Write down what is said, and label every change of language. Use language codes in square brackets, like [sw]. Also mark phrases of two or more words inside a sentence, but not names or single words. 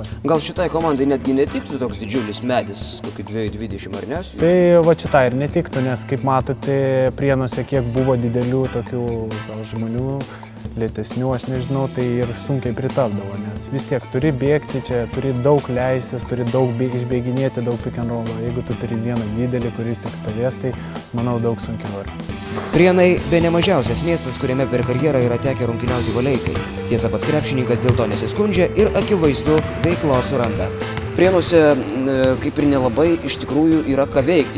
[lt] Gal šitai komandai netgi netiktų toks didžiulis medis, kokį 2,20 ar ne? Tai va šitai ir netiktų, nes kaip matote, Prienuose kiek buvo didelių tokių gal žmonių, lėtesnių, aš nežinau, tai ir sunkiai pritapdavo, nes vis tiek turi bėgti čia, turi daug leistis, turi daug išbėginėti, daug [en] pick and roll. [lt] Jeigu tu turi vieną didelį, kuris tik stovės, tai manau daug sunkiau yra. Prienai bene mažiausias miestas, kuriame per karjerą yra tekę rungtyniauti Valeikai. Tiesa, pats krepšininkas dėl to nesiskundžia ir akivaizdu veiklos suranda. Prienuose kaip ir nelabai iš tikrųjų yra ką veikti.